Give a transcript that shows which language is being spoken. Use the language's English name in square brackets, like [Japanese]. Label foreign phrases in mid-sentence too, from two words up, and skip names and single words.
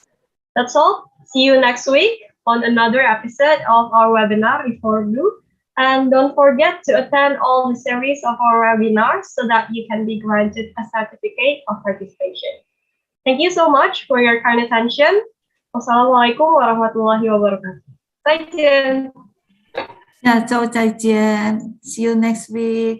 [English] That's all. See you next week on another episode of our webinar, REFORDU. And don't forget to attend all the series of our webinars so that you can be granted a certificate of participation. Thank you so much for your kind attention. [Arabic] والسلام عليكم ورحمة الله وبركاته. [Chinese] 再见。下周再见。 [English] See you next week.